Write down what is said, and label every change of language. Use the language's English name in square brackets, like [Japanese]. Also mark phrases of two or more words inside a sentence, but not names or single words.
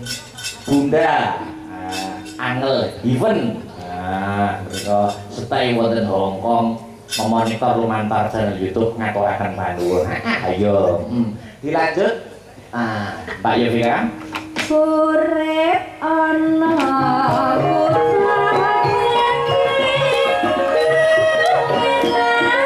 [Javanese] Bunda Angel Even. Mereka stay wonten Hong Kong memonitor lumantar channel YouTube ngaturaken panuwun. Ayo, dilanjut. Mbak Yovira. Urip ana putra